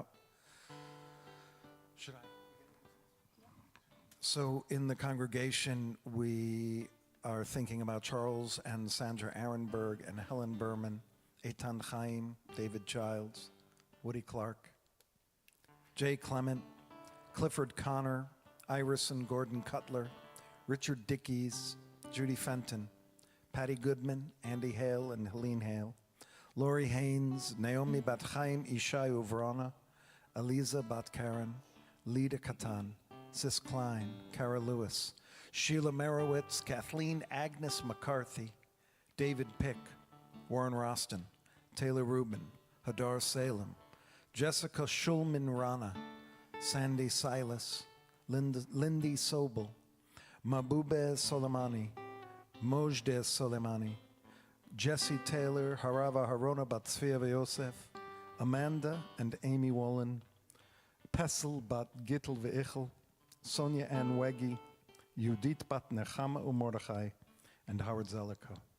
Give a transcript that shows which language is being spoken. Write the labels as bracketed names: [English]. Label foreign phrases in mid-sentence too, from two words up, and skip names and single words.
[English] Should I? So in the congregation, we are thinking about Charles and Sandra Arenberg and Helen Berman, Eitan Chaim, David Childs, Woody Clark, Jay Clement, Clifford Connor, Iris and Gordon Cutler, Richard Dickies, Judy Fenton, Patty Goodman, Andy Hale and Helene Hale, Lorry Haynes, Naomi Bat Chaim Ishai Uvrana, Aliza Bat Karen, Lida Katan, Sis Klein, Kara Lewis, Sheila Merowitz, Kathleen Agnes McCarthy, David Pick, Warren Roston, Taylor Rubin, Hadar Salem, Jessica Schulman Rana, Sandy Silas, Lindy Sobel, Mabube Soleimani, Mojde Soleimani, Jesse Taylor, Harava Harona Bat Tzvia Yosef, Amanda and Amy Wolin, Pessel Bat Gittel Ve'ichel, Sonia Ann Weggy, Judith Bat Nechama Mordechai, and Howard Zellico.